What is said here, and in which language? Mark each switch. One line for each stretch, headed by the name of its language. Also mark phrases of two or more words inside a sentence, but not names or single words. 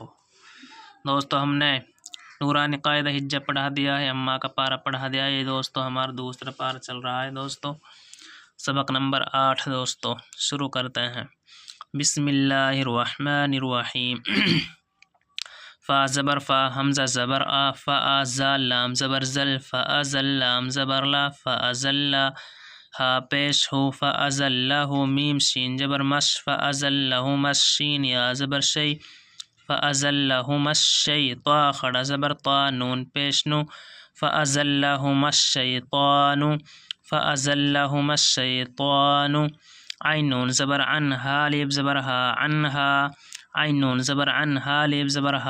Urdu: دوستو، ہم نے نورانی قاعدہ حجہ پڑھا دیا ہے، اماں کا پارہ پڑھا دیا ہے۔ یہ دوستو ہمارا دوسرا پارہ چل رہا ہے۔ دوستو سبق نمبر 8 دوستو شروع کرتے ہیں۔
Arabic: بسم اللہ الرحمن الرحیم۔
Urdu: فا زبر فا، حمزہ زبر آ، فا زال لام زبر زل، فا زل لام زبر لا، فا زل ہا پیش ہو، فا زل ہو میم شین زبر مش، فا زل ہو مش شین یا زبر شی، فا زل ہو مش شی طا کھڑا زبر طا نون پیش نو، فا زل ہو مش شیطان،
Arabic: فأزلهما الشیطان،
Urdu: عین نون زبر عن، ہا لیب زبر ہا، عنہا، عین نون زبر عن، ہا لیب زبر ہا،